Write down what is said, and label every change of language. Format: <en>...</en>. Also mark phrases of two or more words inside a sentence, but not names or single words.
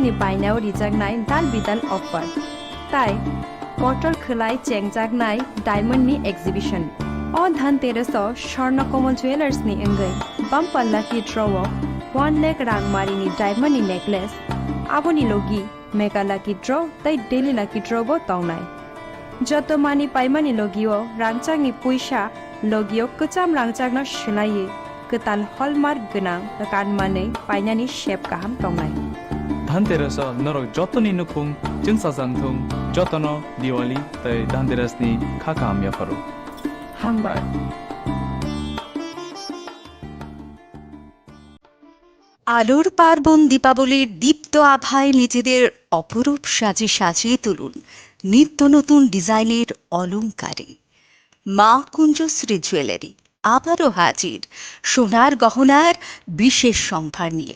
<brx>नि बायनाव रिजागनाय दान बिदान अफर ताई कटल खलाय चेंगजागनाय डायमंड नि एक्जिबिशन अ धनतेरस स्वर्ण कमल ज्वेलर्स नि अंगै बमपल्ला की ड्रॉ 1 लाख रांगमारिनि</brx> <en>diamond necklace</en> <brx>आबोनि लोगी</brx> <en>mega lucky draw</en> <brx>तै</brx> <en>daily lucky draw</en> <brx>बो तंगनाय जत मानि पाइमानि लोगियो रांचांनि पैसा लोगियो कचाम रांचांनो सुलायै कताल हलमार्क गोनां कानमानै पाइनानि शेप गाहाम तंगनाय धनतेरस नरक जतनि नुखुं जोंसा जानथुं जतनो दिवाली तै धनतेरसनि खाकाम याफारो हामबाय</brx> <bn>আলোর পার্বণ দীপাবলির দীপ্ত আভায় নিজেদের অপরূপ সাজে সাজিয়ে তুলুন নিত্য নতুন ডিজাইনের অলংকারে মা কুঞ্জশ্রী জুয়েলারি আবারও হাজির সোনার গহনার বিশেষ সম্ভার নিয়ে।</bn>